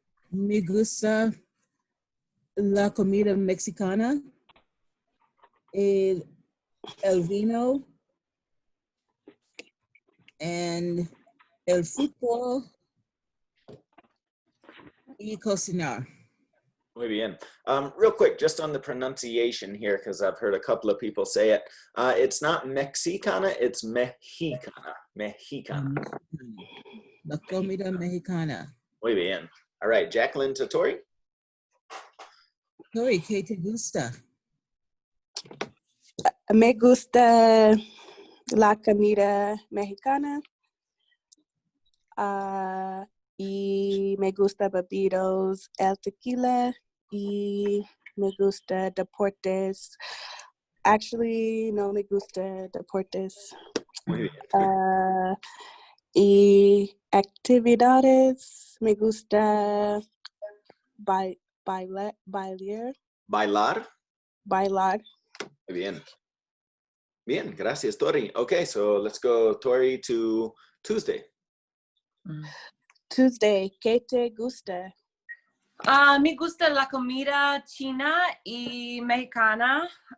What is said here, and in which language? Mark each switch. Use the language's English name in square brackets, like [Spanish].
[Spanish] Me gusta la comida mexicana, el vino, and el fútbol y cocinar. Muy bien. [English] Real quick, just on the pronunciation here, because I've heard a couple of people say it. It's not Mexicana, it's Mexicana. [Spanish] Mexicana. La comida mexicana. Muy bien. [English] All right, Jacqueline to Tori. [Spanish] Tori, ¿qué te gusta? Me gusta la comida mexicana. Y me gusta bebidos, el tequila, y me gusta deportes. Actually, no me gusta deportes. Muy bien. Y actividades, me gusta bailar. Bailar. Bailar. Muy bien. Bien, gracias, Tori. [English] Okay, so let's go, Tori, to Tuesday. [Spanish] Tuesday, ¿qué te gusta? Me gusta la comida china y mexicana.